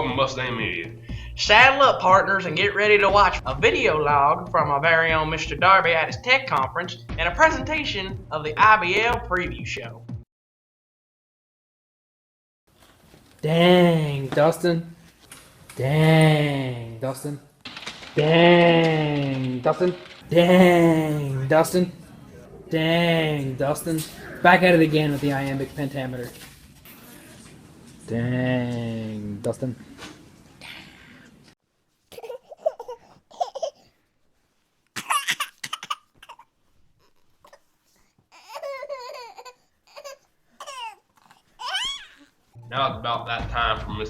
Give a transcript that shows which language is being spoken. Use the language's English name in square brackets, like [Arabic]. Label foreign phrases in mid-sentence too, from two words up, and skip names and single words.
[English] Mustang Media. Saddle up, partners, and get ready to watch a video log from our very own Mr. Darby at his tech conference and a presentation of the IBL Preview Show. Dang, Dustin. Dang, Dustin. Dang, Dustin. Dang, Dustin. Dang, Dustin. Back at it again with the iambic pentameter. Dang, Dustin. Now it's about that time for Mr.